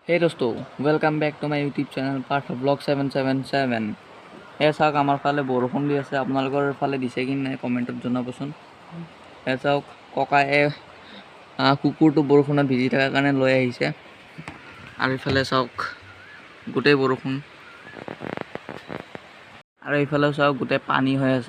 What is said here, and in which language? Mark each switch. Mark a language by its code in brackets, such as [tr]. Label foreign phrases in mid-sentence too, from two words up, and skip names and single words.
[en] Hey दोस्तों, welcome back to my YouTube channel पार्थ ब्लॉग 777। [as] চাওক আমাৰ ফালে বৰষুণ দি আছে, আপোনালোকৰ ফালে দিছে কি নাই কমেণ্টত জনাবচোন। চাওক ককায়ে কুকুৰটো বৰষুণত ভিজি থকাৰ কাৰণে লৈ আহিছে, আৰু ইফালে চাওক গোটেই বৰষুণ, আৰু ইফালে চাওক গোটেই পানী হৈ আছে।